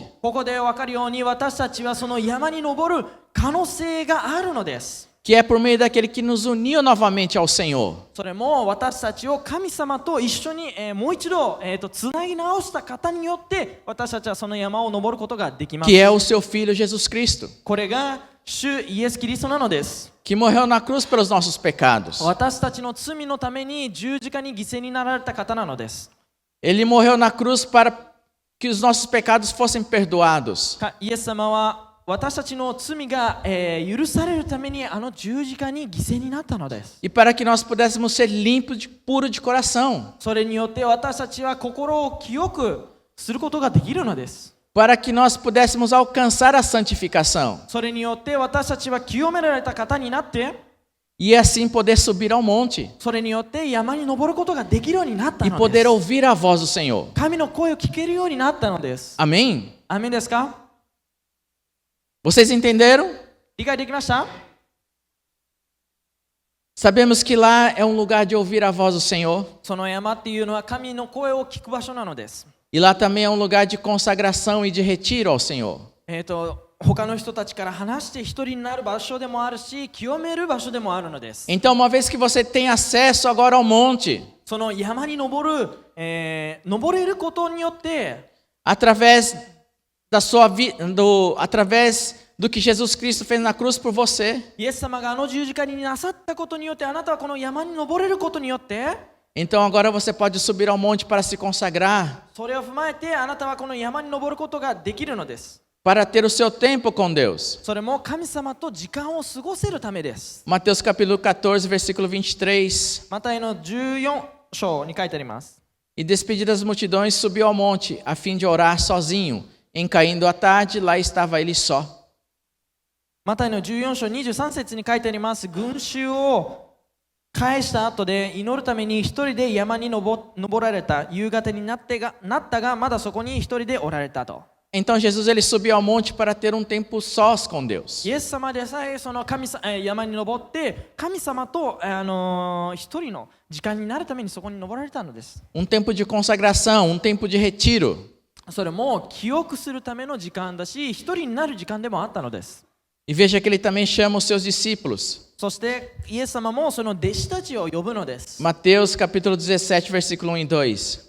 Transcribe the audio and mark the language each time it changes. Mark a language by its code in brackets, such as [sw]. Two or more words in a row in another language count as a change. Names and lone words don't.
[ja] ここで分かるように私たちはその山に登る可能性があるのです。 [pt] Que é por meio daquele que nos uniu novamente ao Senhor. [ja] それも私たちを神様と一緒にもう一度つなぎ直した方によって私たちはその山を登ることができます。 [pt] Que é o seu Filho Jesus Cristo. [ja] これが主イエス・キリストなのです。 [pt] Que morreu na cruz pelos nossos pecados. [ja] 私たちの罪のために十字架に犠牲になられた方なのです。 [pt] Ele morreu na cruz para que os nossos pecados fossem perdoados. [ja] イエス様は私たちの罪が許されるためにあの十字架に犠牲になったのです。 [pt] E para que nós pudéssemos ser limpos, puros de coração. [ja] それによって私たちは心を清くすることができるのです。 [pt] Para que nós pudéssemos alcançar a santificação. [ja] それによって私たちは清められた方になって、 [pt] E assim poder subir ao monte. [ja] それによって山に登ることができるようになったの [pt] E [ja] です。 [pt] poder ouvir a voz do Senhor. [ja] 神の声を聞けるようになったのです。 [pt] Amém? [ja] アーメンですか？ [pt] Vocês entenderam? [ja] 理解できました？ [pt] Sabemos que lá é um lugar de ouvir a voz do Senhor. [ja] その山っていうのは神の声を聞く場所なのです。 [pt] E lá também é um lugar de consagração e de retiro ao Senhor. [ja] 他の人たちから話して一人になる場所でもあるし、清める場所でもあるのです。 [pt] Então, uma vez que você tem acesso agora ao monte, [ja] その山に登れることによって、 [pt] através do que Jesus Cristo fez na cruz por você, [ja] イエス様があの十字架になさったことによって、あなたはこの山に登れることによって、 [pt] então agora você pode subir ao monte para se consagrar, [ja] それを踏まえてあなたはこの山に登ることができるのです。 [pt] para ter o seu tempo com Deus. [ja] それも神様と時間を過ごせるためです。 [pt] Mateus capítulo 14, versículo 23. [ja] マタイの14章に書いてあります。 [pt] E despedidas as multidões, subiu ao monte, a fim de orar sozinho. Em caindo a tarde, lá estava ele só. [ja] マタイの14章23節に書いてあります。群衆を返した後で祈るために一人で山に登られた。夕方になったがまだそこに一人でおられたと。 [pt] Então Jesus ele subiu ao monte para ter um tempo sós com Deus. [ja] イエス様でさえその山に登って神様と一人の時間になるためにそこに登られたのです。 [pt] Um tempo de consagração, um tempo de retiro. [ja] それも記憶するための時間だし、一人になる時間でもあったのです。 [pt] E veja que ele também chama os seus discípulos. [ja] そしてイエス様もその弟子たちを呼ぶのです。 [pt] Mateus capítulo 17, versículo 1 e 2.